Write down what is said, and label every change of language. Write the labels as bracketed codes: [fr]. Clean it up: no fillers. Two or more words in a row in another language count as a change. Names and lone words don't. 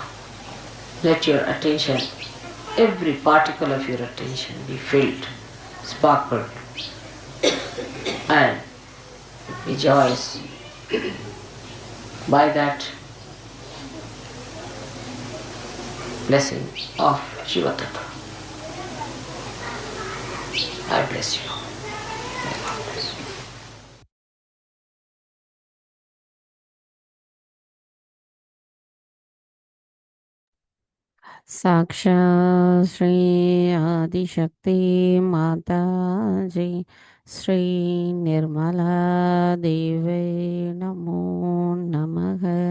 [en] Let your attention, every particle of your attention be filled, sparkled, and rejoice by that blessing of Shiva Tattva. I bless you. May God bless you. [sa] साक्षात् श्री आदिशक्ति माता जी श्री निर्मला देवी नमो नमः.